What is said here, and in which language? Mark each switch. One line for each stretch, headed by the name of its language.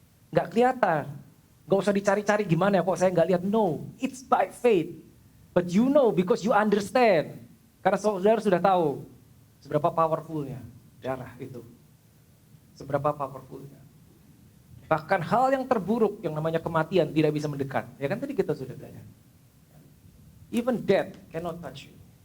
Indonesian: Nggak kelihatan, nggak usah dicari-cari gimana ya kok saya nggak lihat.
English: No, it's by faith. But you know because you understand.
Indonesian: Karena saudara sudah tahu seberapa powerfulnya darah itu. Seberapa powerfulnya. Bahkan hal yang terburuk yang namanya kematian tidak bisa mendekat. Ya kan tadi kita sudah belajar.
English: Even death cannot touch you.